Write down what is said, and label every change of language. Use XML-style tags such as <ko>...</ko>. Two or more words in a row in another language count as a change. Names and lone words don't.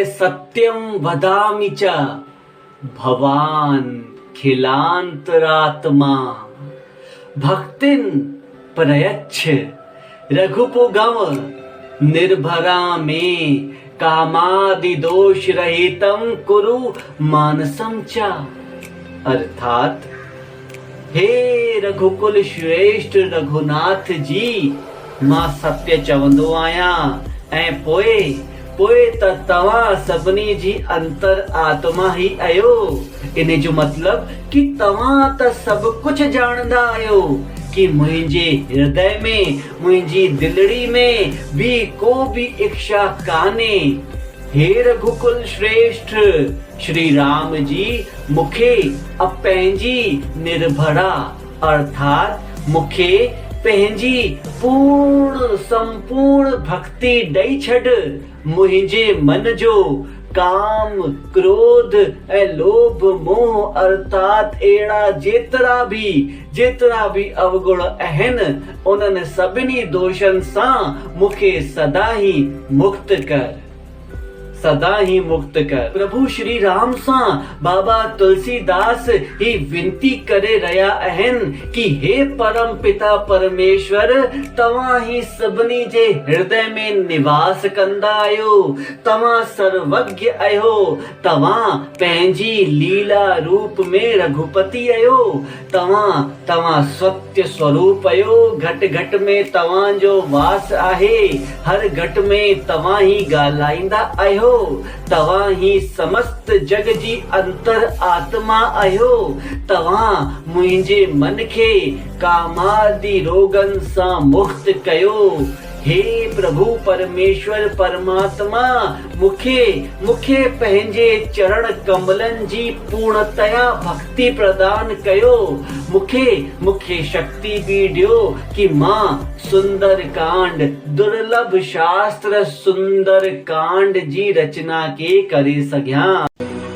<sa>सत्यम वदामि च भवान खिलांतरात्मा भक्तिन प्रयच्छ रघुपुगम निर्भरा में कामादि दोष रहितम कुरु मानसम च।</sa> <sd>अर्थात हे रघुकुल श्रेष्ठ रघुनाथ जी, मां सत्य चवंदो आहियां ऐं पोइ त तव्हां सभिनी जी अंतर आत्मा ही आहियो। इन जो मतलब कि तव्हां त सभु कुझु ॼाणंदा आहियो कि मुंहिंजे हृदय में, मुंहिंजी दिलड़ी में भी को भी इच्छा कान्हे। हे रघुकुल श्रेष्ठ श्री राम जी मुखे पंहिंजी निर्भरा अर्थात मुखे पंहिंजी पूर्ण संपूर्ण भक्ति ॾेई छॾ। मुंहिंजे मन जो काम क्रोध ऐं लोभ मोह अर्थात अहिड़ा जेतिरा भी अवगुण आहिनि उन्हनि सभिनी दोषनि सां मुखे सदा ही मुक्त कर। प्रभु श्री राम सां बाबा तुलसीदास ही विनती करे रहिया आहिनि कि हे परम पिता परमेश्वर, तव्हां ही सभिनी जे हृदय में निवास कंदा आहियो। तव्हां सर्वज्ञ आहियो। तव्हां पंहिंजी लीला रूप में रघुपति आहियो। तव्हां सत्य स्वरूप आहियो। घट में तव्हांजो वास आहे। हर घट में तव्हां ही ॻाल्हाईंदा आहियो। तव्हां ही समस्त जग जी अंतर आत्मा आहियो। तव्हां मुंहिंजे मन खे कामादि रोगन सां मुक्त कयो। हे प्रभु परमेश्वर परमात्मा, मुखे पंहिंजे चरण कमलन जी पूर्णतया भक्ति प्रदान कयो। मुखे शक्ति भी ॾियो कि मां सुंदर कांड दुर्लभ शास्त्र सुंदर कांड जी रचना के करे सघियां।</sd>